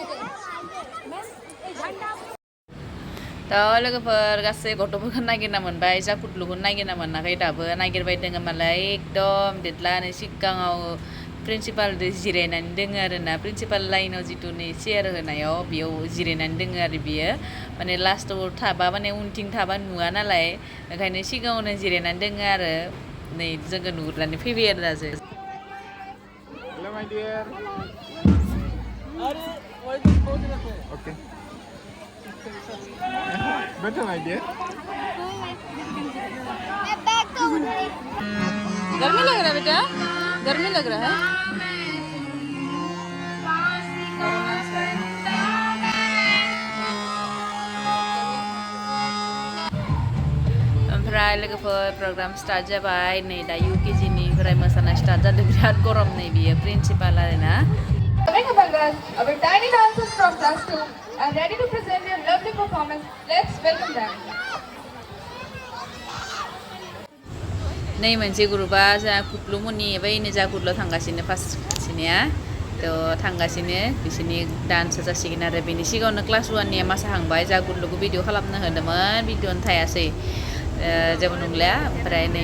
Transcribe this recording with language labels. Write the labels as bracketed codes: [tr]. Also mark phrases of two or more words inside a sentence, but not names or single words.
[brx] थ' लोगोफोर गासै गथ'फोरखौ नागिरना मोनबाय जा कुटलुखौ नागिरना मोनाखै दाबो नागिरबाय दोङो मालाय एकदम देदलानो सिगाङाव प्रिन्सिपालजों जिरायनानै दोङो आरोना प्रिन्सिपाल लाइनाव जिथु नै चेयार होनायाव बेयाव जिरायनानै दोङो आरो बियो माने लास्टाव थाबा माने उनथिं थाबा नुवा नालाय ओंखायनो सिगाङावनो जिरायनानै दोङो आरो नै जोङो नुहुरनानै फैबाय आरो दासो [en] Hello my dear Okay Better my dear [hi] गर्मी लग रहा है बेटा गर्मी लग रहा है [brx] ओमफ्राय लोगोफोर प्रग्राम स्टार्ट जाबाय नै दा UKGनिफ्राय मोसानाय स्टार्ट जादों बिराद गरम नै बियो प्रिन्सिपाल आरोना [en] Our tiny dancers from class 2 are ready to present their lovely performance. Let's welcome them. [brx] नै मोनसे ग्रुपआ जा कुटलुमनि बैनो जा कुटलुआव थांगासिनो फार्स्ट सासेनिया थ' थांगासिनो बिसोरनि डान्स जासिगोन आरो बेनि सिगाङावनो क्लास 1निया मोसाहांबाय जा कुटलुखौ भिडिअ खालामनो होदोंमोन भिडिअ'नो थायासै जेबो नंलिया ओमफ्राय नै